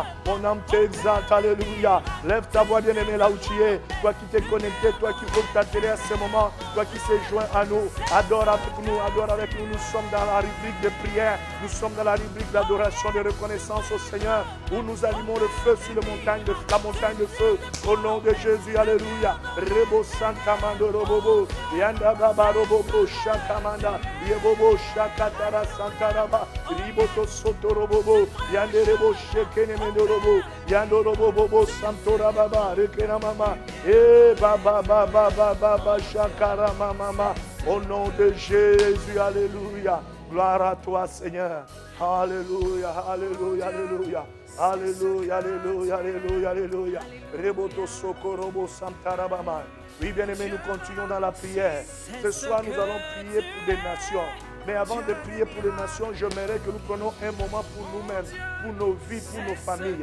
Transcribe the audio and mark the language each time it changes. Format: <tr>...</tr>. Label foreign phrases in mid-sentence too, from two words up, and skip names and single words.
<fr>Mon âme t'exalte, alléluia. Lève ta voix bien-aimée là où tu es, toi qui t'es connecté, toi qui ouvres ta télé à ce moment, toi qui s'es joint à nous. Adore avec nous, adore avec nous. Nous sommes dans la rubrique de prière, nous sommes dans la rubrique d'adoration, de reconnaissance au Seigneur, où nous allumons le feu sur la montagne de feu. Au nom de Jésus, alléluia. Rebo Santa Mandoro Bobo, Yanda Baba Robobo, Shakamanda, Yebobo Shakatara Santaraba, Riboto Sotoro Bobo, Yanderebo Shekene Mendorobo, Yandorobo Bobo Santora Baba, Rekena Mama, Baba Baba Baba Shakara Mama. Au nom de Jésus, alléluia. Gloire à toi, Seigneur. Alléluia, alléluia, alléluia. Alléluia, alléluia, alléluia, alléluia. Reboto Sokorobo Santarabama. Oui, bien-aimés, nous continuons dans la prière. Ce soir, nous allons prier pour des nations. Mais avant de prier pour les nations, j'aimerais que nous prenions un moment pour nous-mêmes, pour nos vies, pour nos familles.</fr>